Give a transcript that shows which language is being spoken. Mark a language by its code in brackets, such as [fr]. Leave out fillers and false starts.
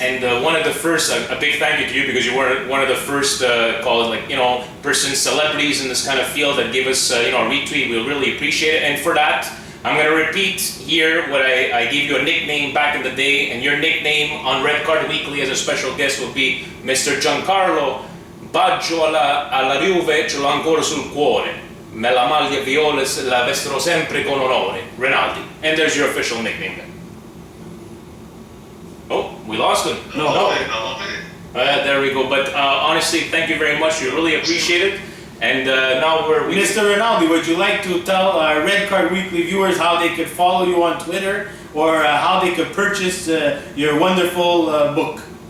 [en] And one of the first, a big thank you to you, because you were one of the first, celebrities in this kind of field that gave us, a retweet. We really appreciate it. And for that, I'm going to repeat here what I gave you a nickname back in the day, and your nickname on Red Card Weekly as a special guest will be Mr. Giancarlo. [it] Baggio alla Juve, ce l'ho ancora sul cuore. Me la maglia viola la vesterò sempre con onore. Rinaldi. [en] And there's your official nickname then. Oh, we lost him. I love it. There we go. But honestly, thank you very much. We really appreciate it. And now Mr. Rinaldi, would you like to tell our Red Card Weekly viewers how they could follow you on Twitter or how they could purchase your wonderful book?